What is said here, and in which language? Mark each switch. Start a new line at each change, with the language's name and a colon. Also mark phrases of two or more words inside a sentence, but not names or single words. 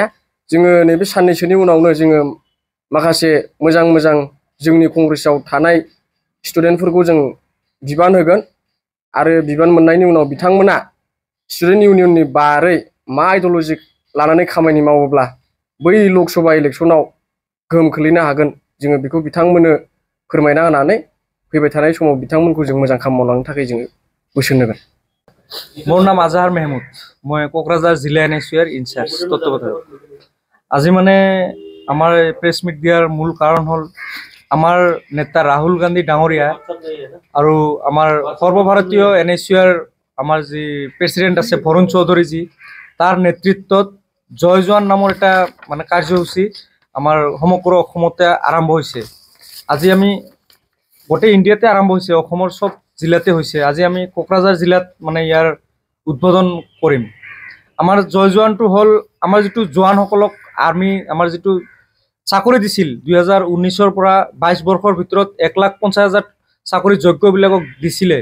Bodo: जोङो नैबे साननैसोनि उनावनो जोङो माखासे मोजां जोंनि कंग्रेसआव थानाय स्टुडेन्टफोरखौ जों बिबान होगोन आरो बिबान मोननायनि उनाव बिथांमोना स्टुडेन्ट इउनियननि बारै मा आइडिय'लजि लानानै खामानि मावोब्ला बै लकसभा इलेक्सनाव गोहोम खोलैनो हागोन, जोङो बेखौ बिथांमोननो फोरमायना होनानै फैबाय थानाय समाव बिथांमोनखौ जों मोजां खामानि मावलांनो थाखाय जोङो बोसोन होगोन।
Hindi: मोर नाम आजाहार मेहमुद, मैं क'क्राझार जिला NSCY इनचार्ज तत्वावधायक।
Assamese: আজি মানে আমার
English: press meet
Assamese: দিয়ার মূল কারণ হল আমার নেতা রাহুল গান্ধী ডাঙরিয়া আৰু আমার সর্বভারতীয় NSCY আমার যে প্রেসিডেন্ট আছে বৰুণ চৌধুৰীজী, তার নেতৃত্বত জয় জোৱান নামৰ এটা মানে কাৰ্যসূচী আমার সমগ্র অসমতে আরম্ভ হয়েছে। আজি আমি গোটেই ইন্ডিয়াতে আরম্ভ হয়েছে, অসমৰ সব জিলাতে হয়েছে। আজি আমি কোকৰাঝাৰ জিলাত মানে ইয়াৰ উদ্বোধন কৰিম। আমাৰ জয় জোৱানটো হল আমাৰ যিটো জোৱানসকলক আৰ্মি আমাৰ যিটো চাকৰি দিছিল 2019 পৰা 22 বৰ্ষৰ ভিতৰত 1,50,000 চাকৰি যোগ্যবিলাকক দিছিলে।